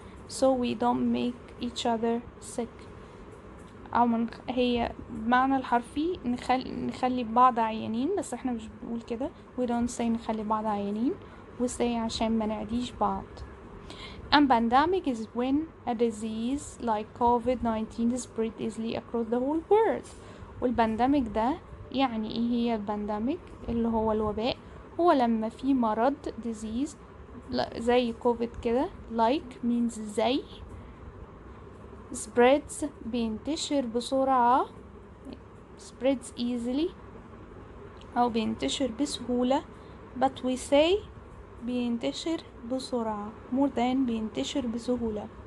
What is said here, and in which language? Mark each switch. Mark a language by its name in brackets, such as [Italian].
[English] So we don't make each other sick. [Arabic] أو هي بمعنى الحرفي نخلي بعض عيانين, بس احنا مش بنقول كده. [English] we don't say [Arabic] نخلي بعض عيانين, [English] we say [Arabic] عشان ما نعديش بعض. [English] And pandemic is when a disease like COVID-19 is spread easily across the whole world. [Arabic] والبانديميك ده يعني ايه هي البانديميك اللي هو الوباء؟ هو لما في مرض disease زي كوفيد كده, [English] like means [Arabic] زي, spreads بينتشر بسرعة, [English] spreads easily [Arabic] أو بينتشر بسهولة, [English] but we say [Arabic] بينتشر بسرعة [English] more than [Arabic] بينتشر بسهولة.